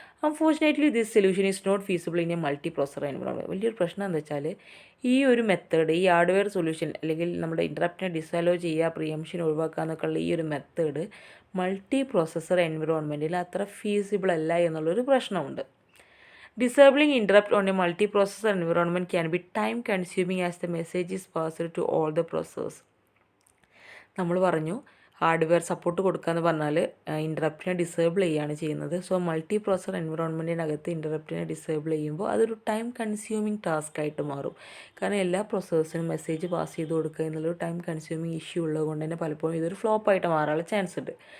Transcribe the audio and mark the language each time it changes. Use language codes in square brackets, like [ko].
[en] Unfortunately this solution is not feasible in a multiprocessor environment. [ml] വലിയൊരു പ്രശ്നം എന്താ വെച്ചാൽ ഈ ഒരു മെത്തേഡ്, ഈ ഹാർഡ്വെയർ സൊല്യൂഷൻ അല്ലെങ്കിൽ നമ്മുടെ ഇൻറ്ററപ്റ്റിനെ ഡിസലോ ചെയ്യുക, പ്രിയംഷൻ ഒഴിവാക്കുക എന്നൊക്കെയുള്ള ഈ ഒരു മെത്തേഡ് മൾട്ടി പ്രോസസർ എൻവയോൺമെൻറ്റിൽ അത്ര ഫീസിബിൾ അല്ല എന്നുള്ളൊരു പ്രശ്നമുണ്ട്. [en] Disabling interrupt on a multiprocessor environment can be time consuming as the message is passed to all the processors. [ml] നമ്മൾ പറഞ്ഞു ഹാർഡ്വെയർ സപ്പോർട്ട് കൊടുക്കുക എന്ന് പറഞ്ഞാൽ ഇൻ്ററപ്റ്റിനെ ഡിസേബിൾ ചെയ്യുകയാണ് ചെയ്യുന്നത്. സോ മൾട്ടി പ്രോസസർ എൻവയോൺമെൻറ്റിനകത്ത് ഇൻ്ററപ്റ്റിനെ ഡിസേബിൾ ചെയ്യുമ്പോൾ അതൊരു ടൈം കൺസ്യൂമിങ് ടാസ്ക് ആയിട്ട് മാറും. കാരണം എല്ലാ പ്രോസസ്സേഴ്സിനും മെസ്സേജ് പാസ് ചെയ്ത് കൊടുക്കുക എന്നുള്ളൊരു ടൈം കൺസ്യൂമിങ് ഇഷ്യൂ ഉള്ളതുകൊണ്ട് തന്നെ പലപ്പോഴും ഇതൊരു ഫ്ലോപ്പായിട്ട് മാറാനുള്ള ചാൻസ് ഉണ്ട്.